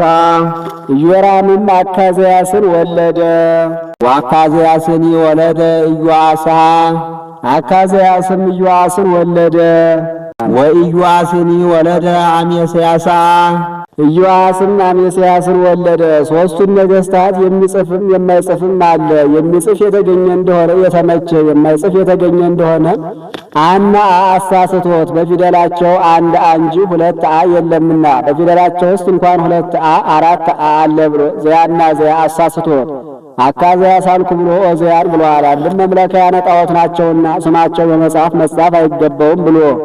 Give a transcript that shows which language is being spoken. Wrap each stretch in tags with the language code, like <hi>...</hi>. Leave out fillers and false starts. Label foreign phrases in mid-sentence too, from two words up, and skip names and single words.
<am>ኢዮራምም አካዝያስን ወለደ።</am> <gez>ወአካዝያስኒ ወለደ ኢዮአሳ፣</gez> <am>አካዝያስም ኢዮአስን ወለደ።</am> <gez>ወኢዮአስኒ ወለደ አሜስያሳ፣</gez> <am>ኢዮአስም አሜስያስን ወለደ። ሦስቱን ነገሥታት የሚጽፍም የማይጽፍም አለ። የሚጽፍ የተገኘ እንደሆነ የተመቸ፣ የማይጽፍ የተገኘ እንደሆነ አና አሳስቶት በፊደላቸው አንድ አ እንጂ ሁለት አ የለምና በፊደላቸው ውስጥ እንኳን ሁለት አ አራት አ አለ ብሎ ዘያና ዘያ አሳስቶት አካዝያስ አልኩ ብሎ ኦዝያን ብሎአል። አንድም መምለኪያነ ጣዖት ናቸውና ስማቸው በመጽሐፍ መጻፍ አይገባውም ብሎ</am>